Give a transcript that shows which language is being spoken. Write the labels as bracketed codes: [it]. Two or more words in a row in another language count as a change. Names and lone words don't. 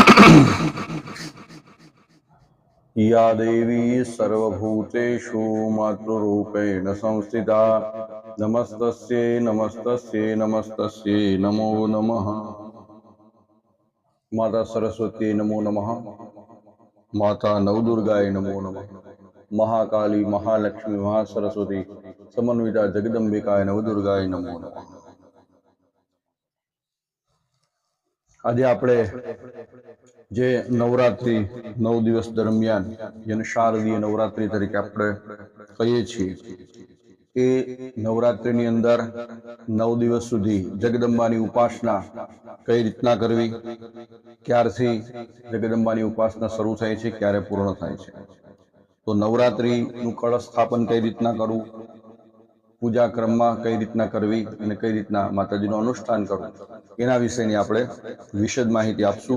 [sa] या देवी सर्वभूतेषु मातृरूपेण संस्थिता नमस्तस्यै नमस्तस्यै नमस्तस्यै नमो नमः। माता सरस्वती नमो नमः। माता नवदुर्गाय नमो नमः। महाकाली महालक्ष्मी महासरस्वती समन्विता जगदंबिकाय नवदुर्गाय नमो नमः। [gu] આજે આપણે જે નવરાત્રી 9 દિવસ દરમિયાન જેને શારદીય નવરાત્રી તરીકે આપણે કહીએ છીએ એ નવરાત્રીની અંદર 9 દિવસ સુધી જગદંબાની ઉપાસના કઈ રીતના કરવી, ક્યારથી જગદંબાની ઉપાસના શરૂ થાય છે, ક્યારે પૂર્ણ થાય છે, તો નવરાત્રીનું કળશ સ્થાપન કઈ રીતના કરવું, પૂજા ક્રમમાં કઈ રીતના કરવી અને કઈ રીતના માતાજીનું અનુષ્ઠાન કરવું એના વિશેની આપણે વિશદ માહિતી આપશું।